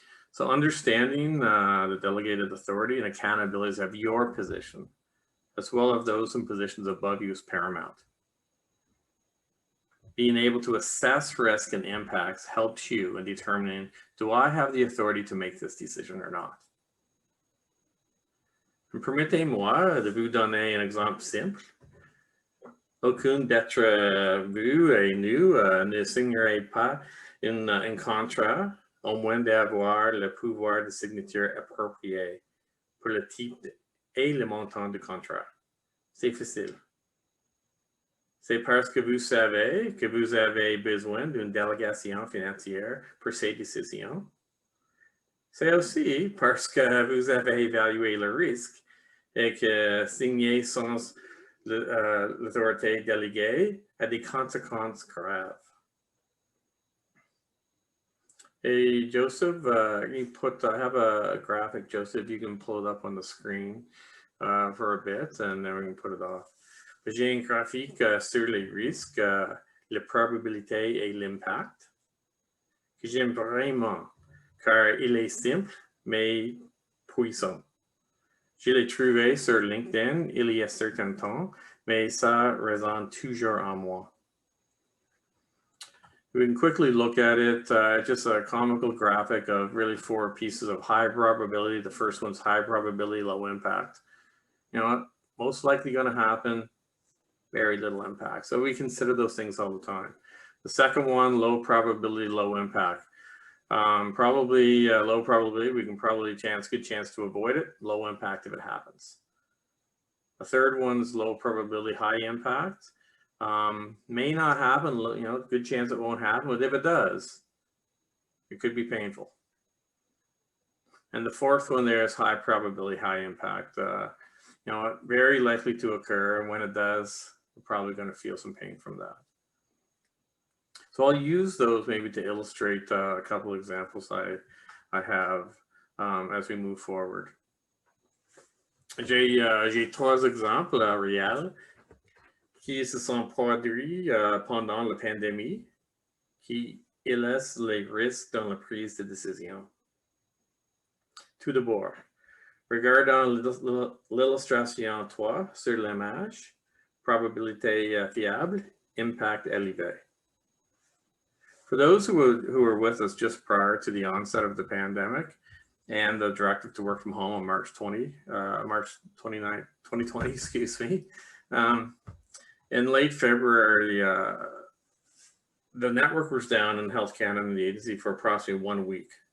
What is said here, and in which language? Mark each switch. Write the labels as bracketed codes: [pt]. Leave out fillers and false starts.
[en] So understanding the delegated authority and accountabilities of your position, as well as those in positions above you, is paramount. Being able to assess risk and impacts helps you in determining, do I have the authority to make this decision or not? [fr] Permettez-moi de vous donner un exemple simple. Aucun d'entre vous et nous ne signerait pas un contrat, au moins d'avoir le pouvoir de signature approprié pour le type et le montant du contrat. C'est facile. C'est parce que vous savez que vous avez besoin d'une délégation financière pour ces décisions. C'est aussi parce que vous avez évalué le risque et que signer sans l'autorité déléguée a des conséquences graves. [en] Hey, Joseph, I have a graphic, Joseph, you can pull it up on the screen for a bit, and then we can put it off. [fr] J'ai un graphique sur les risques, les probabilités et l'impact, que j'aime vraiment, car il est simple, mais puissant. Je l'ai trouvé sur LinkedIn il y a certain temps, mais ça résonne toujours en moi. [en] We can quickly look at it, just a comical graphic of really 4 pieces of high probability. The first one's high probability, low impact. You know what? Most likely going to happen, very little impact. So we consider those things all the time. The second one, low probability, low impact. Probably low probability, we can probably good chance to avoid it. Low impact if it happens. The third one's low probability, high impact. May not happen, you know, good chance it won't happen, but if it does, it could be painful. And the fourth one there is high probability, high impact. You know, very likely to occur, and when it does, we're probably going to feel some pain from that. So I'll use those maybe to illustrate a couple of examples I have as we move forward. [fr] J'ai 3 exemples réels qui se sont produits pendant la pandémie, qui illustrent les risques dans la prise de décision. Tout d'abord, regardons l'illustration 3 sur l'image, probabilité fiable, impact élevé. [en] For those who were with us just prior to the onset of the pandemic and the directive to work from home on March 29, 2020, excuse me, in late February, the network was down in Health Canada and the agency for approximately 1 week.